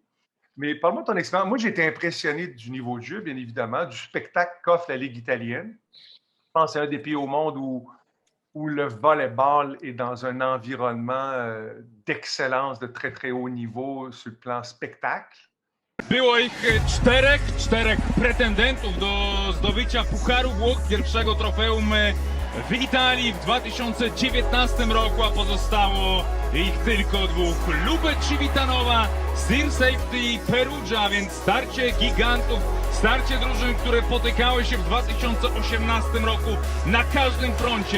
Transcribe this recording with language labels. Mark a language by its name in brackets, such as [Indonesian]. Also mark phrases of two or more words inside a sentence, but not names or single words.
[French] Mais parle-moi de ton expérience. Moi, j'ai été impressionné du niveau de jeu, bien évidemment, du spectacle qu'offre la Ligue italienne. Je pense que c'est un des pays au monde où le volleyball est dans un environnement d'excellence de très, très haut niveau sur le plan spectacle. [Polish] Było ich czterech pretendentów do zdobycia Pucharu Włoch, pierwszego trofeum w Italii w 2019 roku, a pozostało ich tylko dwóch. Lube Civitanowa, Sir Safety Perugia, więc starcie gigantów, starcie drużyn, które potykały się w 2018 roku na każdym froncie.